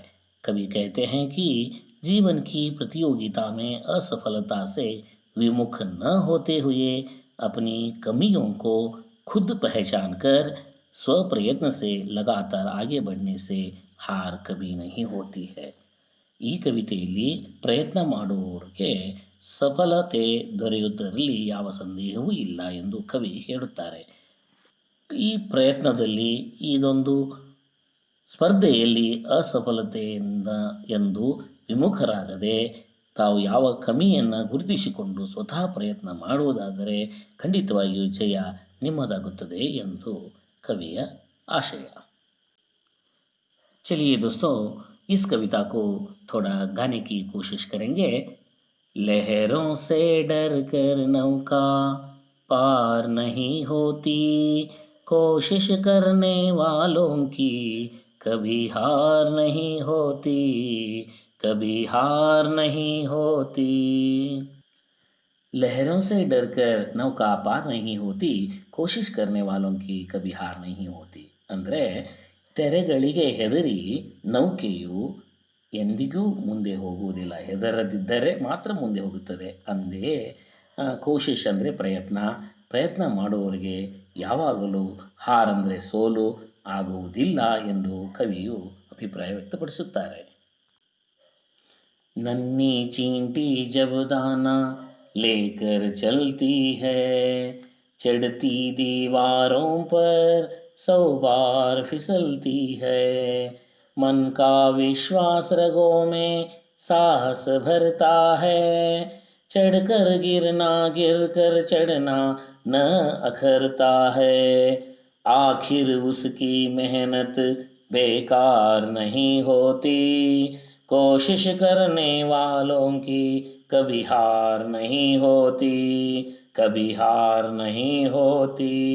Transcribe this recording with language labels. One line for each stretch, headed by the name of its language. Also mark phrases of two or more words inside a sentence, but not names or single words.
Hindi: कवि कहते हैं कि जीवन की प्रतियोगिता में असफलता से विमुख न होते हुए अपनी कमियों को खुद पहचान कर स्वप्रयत्न से लगातार आगे बढ़ने से हार कभी नहीं होती है।
Kannada: ಈ ಕವಿತೆಯಲ್ಲಿ ಪ್ರಯತ್ನ ಮಾಡುವವರಿಗೆ ಸಫಲತೆ ದೊರೆಯುವುದರಲ್ಲಿ ಯಾವ ಸಂದೇಹವೂ ಇಲ್ಲ ಎಂದು ಕವಿ ಹೇಳುತ್ತಾರೆ. ಈ ಪ್ರಯತ್ನದಲ್ಲಿ ಇದೊಂದು ಸ್ಪರ್ಧೆಯಲ್ಲಿ ಅಸಫಲತೆಯಿಂದ ಎಂದು ವಿಮುಖರಾಗದೆ ತಾವು ಯಾವ ಕಮಿಯನ್ನು ಗುರುತಿಸಿಕೊಂಡು ಸ್ವತಃ ಪ್ರಯತ್ನ ಮಾಡುವುದಾದರೆ ಖಂಡಿತವಾಗಿಯೂ ಜಯ ನಿಮ್ಮದಾಗುತ್ತದೆ ಎಂದು ಕವಿಯ आशय।
Hindi: चलिए दोस्तों, इस कविता को थोड़ा गाने की कोशिश करेंगे। लहरों से डर कर नौका पार नहीं होती, कोशिश करने वालों की कभी हार नहीं होती, कभी हार नहीं होती। लहरों से डर कर नौका पार नहीं होती, कोशिश करने वालों की कभी हार नहीं होती।
Kannada: ಅಂದರೆ ತೆರೆಗಳಿಗೆ ಹೆದರಿ ನೌಕೆಯು ಎಂದಿಗೂ ಮುಂದೆ ಹೋಗುವುದಿಲ್ಲ, ಹೆದರದಿದ್ದರೆ ಮಾತ್ರ ಮುಂದೆ ಹೋಗುತ್ತದೆ. ಅಂದೇ ಕೋಶಿಶ್ ಅಂದರೆ ಪ್ರಯತ್ನ ಮಾಡುವವರಿಗೆ ಯಾವಾಗಲೂ ಹಾರಂದರೆ ಸೋಲು ಆಗುವುದಿಲ್ಲ ಎಂದು ಕವಿಯು ಅಭಿಪ್ರಾಯ ವ್ಯಕ್ತಪಡಿಸುತ್ತಾರೆ.
Hindi: नन्ही चींटी जब दाना लेकर चलती है, चढ़ती दीवारों पर 100 बार फिसलती है, मन का विश्वास रगों में साहस भरता है, चढ़कर गिरना गिरकर चढ़ना न अखरता है, आखिर उसकी मेहनत बेकार नहीं होती, कोशिश करने वालों की कभी हार नहीं होती, कभी हार नहीं होती।